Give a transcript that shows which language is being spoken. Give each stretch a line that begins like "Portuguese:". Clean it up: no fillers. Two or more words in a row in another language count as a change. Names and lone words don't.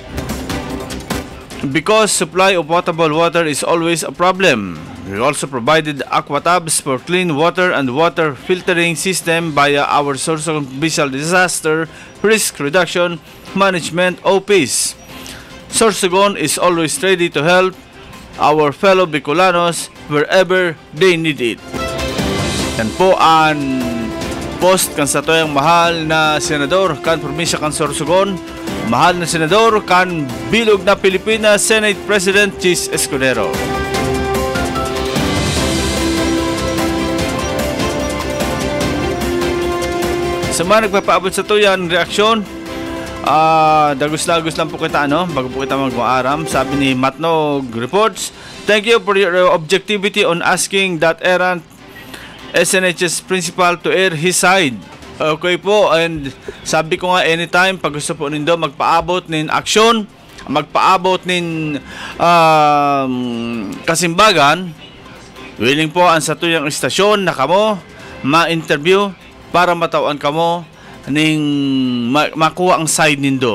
English: Because supply of potable water is always a problem, we also provided aquatabs for clean water and water filtering system via our Sorsogon Provincial Disaster Risk Reduction Management OPs. Sorsogon is always ready to help our fellow Bicolanos wherever they need it.
Bikol: Yan po ang post kan sa toyang mahal na senador kan probinsya kan Sorsogon, mahal na senador kan bilog na Pilipinas, Senate President Chis Escudero. Sa mga nagpapaabot sa tuyan reaksyon, dagos-dagos lang po kita bago po kita mag-aaram. Sabi ni
English: Matnog Reports, thank you for your objectivity on asking that errant SNHS principal to air his side.
Bikol: Okay po, and sabi ko nga anytime pag gusto po nindo magpaabot nin aksyon, magpaabot nin kasimbagan, willing po ang sa tuyang istasyon na kamo ma-interview para matawan kamo ning makuha ang side nindo.